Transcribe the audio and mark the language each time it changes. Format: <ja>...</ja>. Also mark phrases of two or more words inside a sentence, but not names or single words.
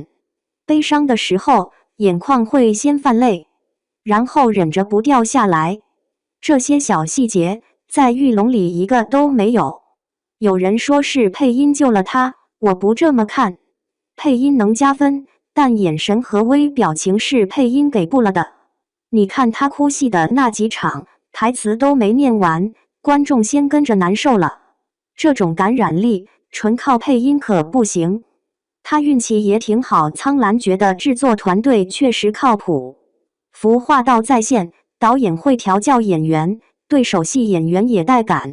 <zh>悲傷的時候，眼眶會先泛淚，然後忍着不掉下來。這些小細節，在玉龍裡一個都沒有。有人說是配音救了他，我不這麼看。配音能加分，但眼神和微表情是配音給不了的。你看他哭戲的那幾場，台詞都沒念完，觀眾先跟着難受了。這種感染力，純靠配音可不行。他運氣也挺好，蒼蘭覺得製作團隊確實靠譜。服化道在線，導演會調教演員，對手戲演員也帶感。</zh>